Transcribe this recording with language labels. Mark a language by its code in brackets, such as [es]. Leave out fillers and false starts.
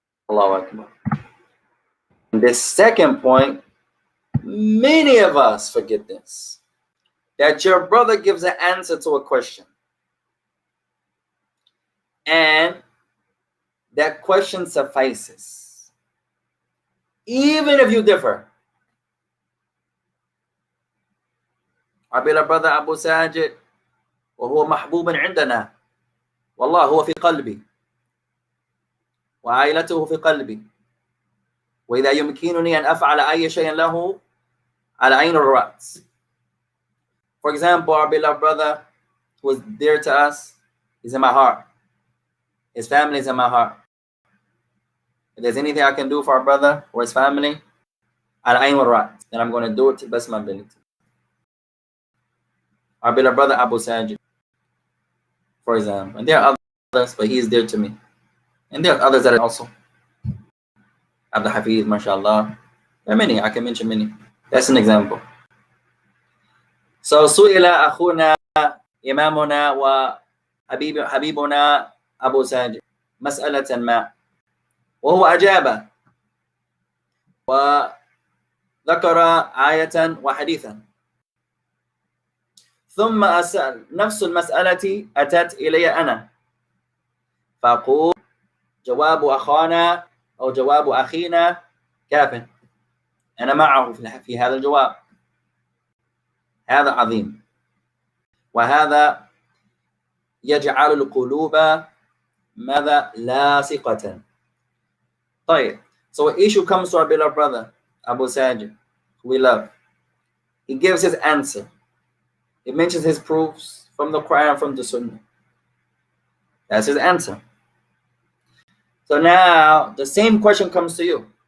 [ar] Allahu Akbar. [en] The second point, many of us forget this, that your brother gives an answer to a question, and that question suffices, even if you differ. Our beloved brother Abu Sajid, [ar] وهو محبوب عندنا والله هو في قلبي وعائلته في قلبي وإذا يمكنني أن أفعل أي شيء له على عين الرأس. [en] For example, our beloved brother who was dear to us is in my heart. His family is in my heart. If there's anything I can do for our brother or his family, [ar] على عين الرأس, [en] then I'm going to do it to the best of my ability. Our beloved brother Abu Sajid, for example. And there are others, but he is dear to me. And there are others that are also. Abdul Hafiz, mashallah. There are many, I can mention many. That's an example. [ar] So, سئل أخونا إمامنا وحبيبنا أبو ساجد مسألة ما وهو أجاب وذكر آية وحديثا ثم أسأل نفس المسألة أتت إلي أنا فأقول جواب أخانا أو جواب أخينا كاف، أنا معه في هذا الجواب. هذا عظيم، وهذا يجعل القلوب ماذا لاصقة. طيب, [en] so an issue comes to our beloved brother Abu Sajid, who we love. He gives his answer. He mentions his proofs from the Quran, from the Sunnah. That's his answer. So now the same question comes to you.